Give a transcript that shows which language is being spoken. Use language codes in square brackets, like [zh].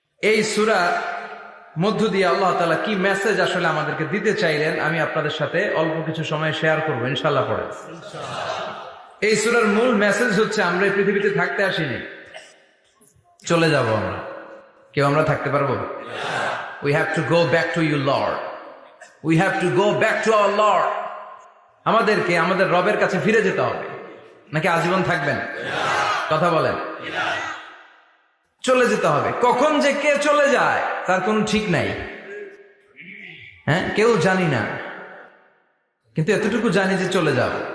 [bn] এই সূরা মধ্য দিয়ে আল্লাহ তাআলা কি মেসেজ আসলে আমাদেরকে দিতে চাইলেন আমি আপনাদের সাথে অল্প কিছু সময় শেয়ার করবো ইনশাআল্লাহ। পড়ে এই সূরার মূল মেসেজ হচ্ছে আমরা এই পৃথিবীতে থাকতে আসিনি, চলে যাব আমরা। কেউ আমরা থাকতে পারবো? [en] We have to go back to you Lord, we have to go back to our Lord। [bn] আমাদেরকে আমাদের রবের কাছে ফিরে যেতে হবে। নাকি আজীবন থাকবেন? কথা বলেন। চলে যেতে হবে। কখন যে কে চলে যায় তার কোনো ঠিক নাই। হ্যাঁ, কেউ জানি না, কিন্তু এতটুকু জানি যে চলে যাব।